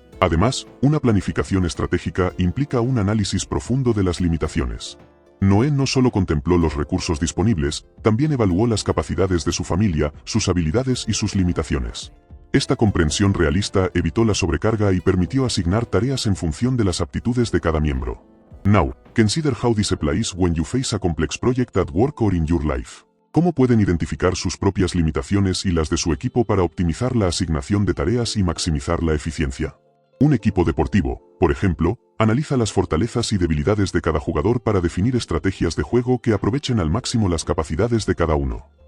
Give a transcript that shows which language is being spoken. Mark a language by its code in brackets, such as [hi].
[es] Además, una planificación estratégica implica un análisis profundo de las limitaciones. Noé no solo contempló los recursos disponibles, también evaluó las capacidades de su familia, sus habilidades y sus limitaciones. Esta comprensión realista evitó la sobrecarga y permitió asignar tareas en función de las aptitudes de cada miembro. [en] Now, consider how this applies when you face a complex project at work or in your life. [es] ¿Cómo pueden identificar sus propias limitaciones y las de su equipo para optimizar la asignación de tareas y maximizar la eficiencia? Un equipo deportivo, por ejemplo, analiza las fortalezas y debilidades de cada jugador para definir estrategias de juego que aprovechen al máximo las capacidades de cada uno.